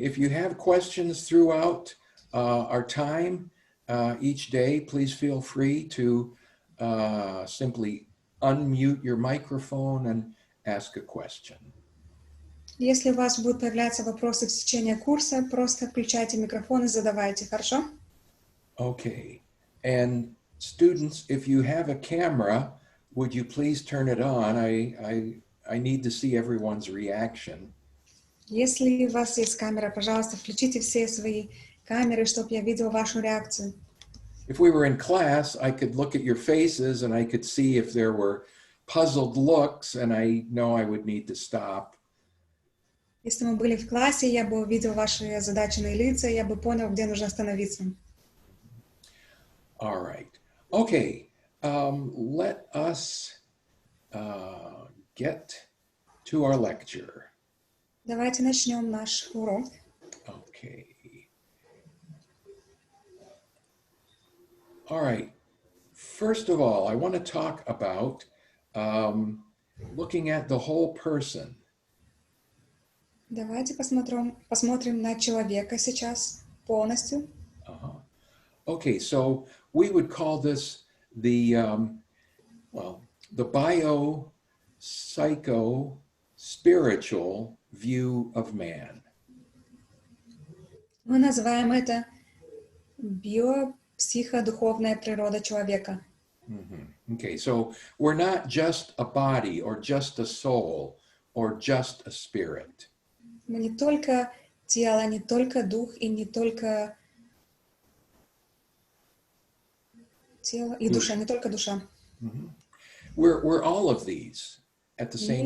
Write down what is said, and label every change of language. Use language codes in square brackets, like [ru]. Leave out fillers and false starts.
[en] If you have questions throughout our time each day, please feel free to simply unmute your microphone and ask a question. [ru] Если у вас будут появляться вопросы в течение курса, просто включайте микрофон и задавайте, хорошо? [en] Okay. And students, if you have a camera, would you please turn it on? I need to see everyone's reaction. [ru] Если у вас есть камера, пожалуйста, включите все свои камеры, чтобы я видел вашу реакцию. [en] If we were in class, I could look at your faces and I could see if there were puzzled looks, and I know I would need to stop. [ru] Если мы были в классе, я бы увидел ваши озадаченные лица, я бы понял, где нужно остановиться. [en] All right. Okay. Let us get to our lecture. [ru] Давайте начнем наш урок. [en] Okay. All right. First of all, I want to talk about looking at the whole person. [ru] Давайте посмотрим на человека сейчас полностью. Uh-huh. [en] Okay, so we would call this the bio-psycho-spiritual view of man. [ru] Мы называем это биопсиходуховная природа человека. [en] Okay, so we're not just a body or just a soul or just a spirit. [ru] Мы не только тело, не только дух и не только тело и душа, не только душа. [en] We're all of these at the same